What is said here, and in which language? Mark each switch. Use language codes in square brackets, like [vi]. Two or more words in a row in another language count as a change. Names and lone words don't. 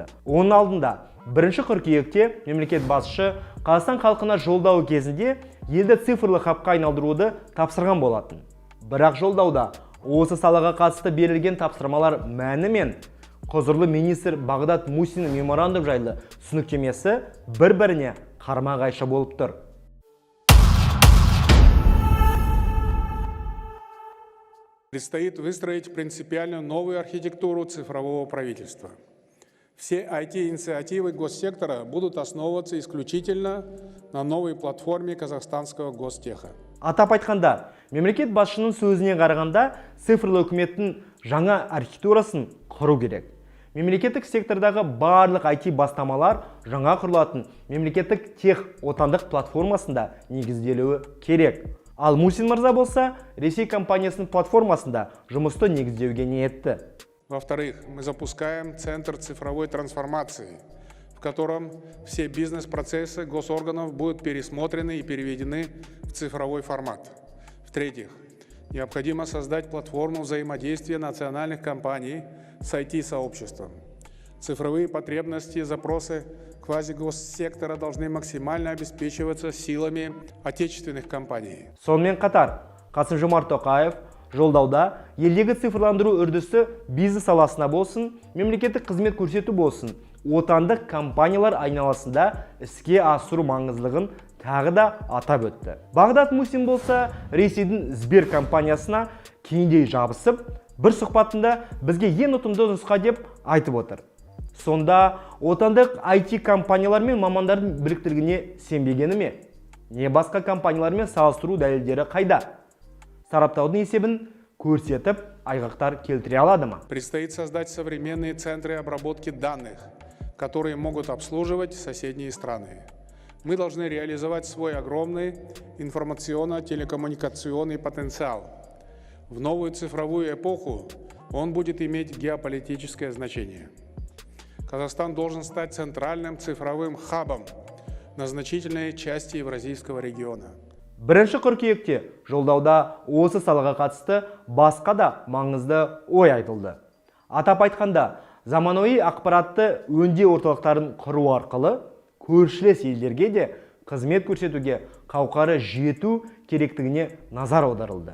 [kk] Оның алдында 1 қыркүйекте мемлекет басшысы Қазақстан халқына жолдауы кезінде елді цифрлы хабқа айналдыруды тапсырған болатын. Бірақ жолдауда осы салаға қатысты берілген тапсырмалар мәні мен құзырлы министр Бағдат Мусиннің меморандум жайлы түсініктемесі бір-біріне қарама-қайшы болып тұр. [ru] Предстоит выстроить принципиально новую архитектуру цифрового правительства. Все IT-инициативы госсектора будут основываться исключительно на новой платформе казахстанского гостеха. [kk] Атап айтқанда, мемлекет басшының сөзіне қарағанда, цифрлы үкіметтің жаңа архитектурасын құру керек. Мемлекеттік сектордағы барлық IT бастамалар жаңа құрылатын мемлекеттік тех отандық платформасында негізделуі керек. Ал Мусин мырза болса, Ресей компаниясының платформасында жұмысты негіздеуге ниетті. [ru] Во-вторых, мы запускаем Центр цифровой трансформации, в котором все бизнес-процессы госорганов будут пересмотрены и переведены в цифровой формат. В-третьих, необходимо создать платформу взаимодействия национальных компаний с IT-сообществом. Цифровые потребности и запросы квазигоссектора должны максимально обеспечиваться силами отечественных компаний. [kk] Сонымен қатар, Қасым-Жомарт Тоқаев жолдауда елдегі цифрландыру үрдісі бизнес саласына болсын, мемлекеттік қызмет көрсету болсын, отандық компаниялар айналасында іске асыру маңыздылығын тағы да атап өтті. Бағдат Мусин болса, Ресейдің Сбер компаниясына кеңдей жабысып, бір сұхбатында бізге ең ұтымды нұсқа деп айтып отыр. Сонда отандық IT компаниялар мен мамандардың біліктілігіне сенбегені ме? Не басқа компаниялармен салыстыру дәлелдері қайда? Сараптаудың есебін көрсетіп, айғақтар келтіре алады ма? [ru] Предстоит создать современные центры обработки данных, которые могут обслуживать соседние страны. Мы должны реализовать свой огромный информационно-телекоммуникационный потенциал. В новую цифровую эпоху он будет иметь геополитическое значение. Казахстан должен стать центральным цифровым хабом на значительной части Евразийского региона. [kk] 1 қыркүйекте жолдауда осы салаға қатысты басқа да маңызды ой айтылды. Атап айтқанда, заманауи ақпаратты өңдеу орталықтарын құру арқылы көршілес елдерге де қызмет көрсетуге қауқары жету керектігіне назар аударылды.